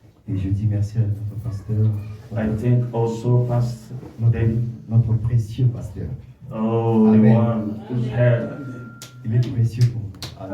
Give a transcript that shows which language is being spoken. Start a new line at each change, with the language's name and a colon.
French: et je dis merci à notre pasteur,
English: I thank also Pastor Denny.
French: notre précieux pasteur.
English: Oh, the Amen. one whose head
French: Il est précieux pour nous.